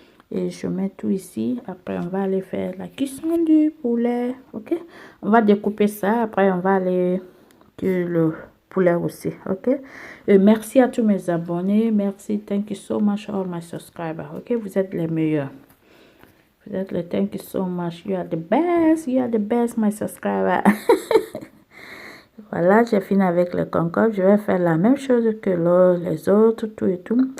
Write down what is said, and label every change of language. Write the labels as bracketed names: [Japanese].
[French] Et je mets tout ici. Après, on va aller faire la cuisson du poulet. Ok, on va découper ça. Après, on va aller cuire le poulet aussi. Ok, et merci à tous mes abonnés. [English] Merci, thank you so much all my subscribers. [French] Ok, vous êtes les meilleurs. [English] Thank you so much. You are the best, my subscriber. [French] Voilà, j'ai fini avec le concombre. Je vais faire la même chose que les autres, tout et tout.